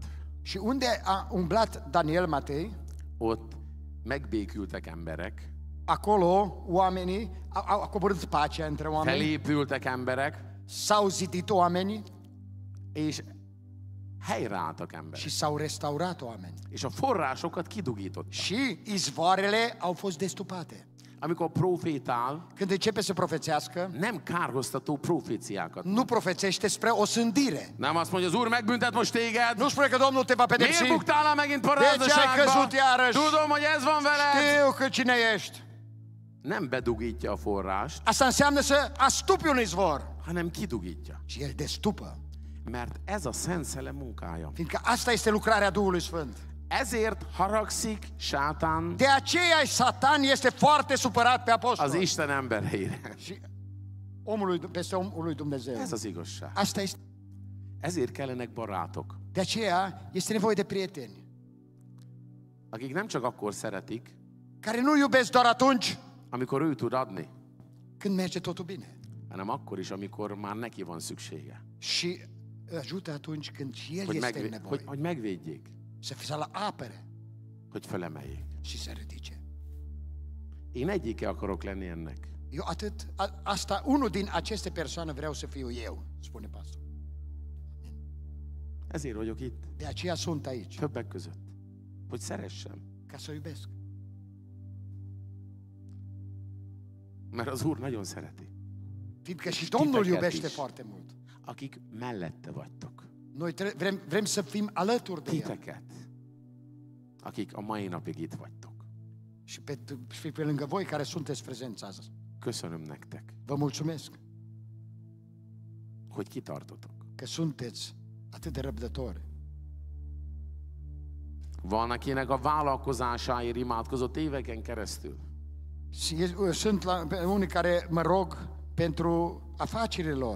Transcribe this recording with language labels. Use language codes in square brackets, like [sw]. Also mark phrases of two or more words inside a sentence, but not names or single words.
[ro] Și unde a umblat Daniel Matei, [hu] ott megbékültek emberek, [ro] acolo oamenii au coborât pacea între oameni, [hu] felépültek emberek, [ro] s-au zidit oamenii [hu] és helyreálltak emberek. [ro] și s-au restaurat oameni. [hu] És a forrásokat kidugítottak. [ro] Și izvoarele au fost destupate. [hu] Amikor profétál, [ro] Când începe să profețească, [hu] nem kárhoztató proféciákat. [ro] nu profețește spre o sândire. [hu] Nem azt mondja, az Úr megbüntet most téged. [ro] Nu spune că Domnul te va pedepsi. [hu] Miért buktál el megint [ro] De ce ai [hu] parázdaságba? [ro] căzut iarăși? [hu] Tudom, hogy ez van veled. [ro] Știu că cine ești. [hu] Nem bedugítja a forrást, [ro] Asta înseamnă să astupi un izvor. [hu] hanem kidugítja. [ro] Și el destupă. [hu] Mert ez a Szent Szellem munkája. [ro] Fiindcă asta este lucrarea Duhului Sfânt. [hu] Ezért haragszik sátán [ro] De aceea Satan este foarte supărat pe [hu] az apostol. Isten embereire. [ro] Și peste omul lui Dumnezeu. [hu] Ez az igazság. [ro] Asta este. [hu] Ezért kellenek barátok, [ro] De aceea este nevoie de prieteni [hu] akik nem csak akkor szeretik, [ro] care nu iubesc doar atunci [hu] amikor ő tud adni, [ro] când merge totul bine, [hu] hanem akkor is, amikor már neki van szüksége. [ro] și ajută atunci când și el [hu] Hogy, [ro] este în nevoie. [hu] hogy megvédjék, [ro] Să la apere [hu] hogy felemeljék. [ro] și să ridice. [hu] Én egyike akarok lenni ennek. [ro] Eu asta, unul din aceste persoane vreau să fiu eu, spune pastor. [hu] Ezért vagyok itt. [ro] De aceea sunt aici, [hu] Többek között. Hogy szeressem. [ro] ca să iubesc. [hu] Mert az Úr nagyon szereti. [ro] Fiindcă și Și Domnul [hu] titeket [ro] iubește [hu] is. [ro] foarte mult. [hu] Akik mellette vagytok. [ro] Noi vrem să fim alături de El. [hu] Titeket. Akik a mai napig itt vagytok. [ro] Și pe lângă voi care sunteți prezenți azi. [hu] Köszönöm nektek, [ro] Vă mulțumesc [hu] hogy kitartotok. [ro] că sunteți atât de răbdători. [hu] Van, akinek a vállalkozásáért imádkozott éveken keresztül. [ro] Și sunt unii care mă rog pentru afacerile lor,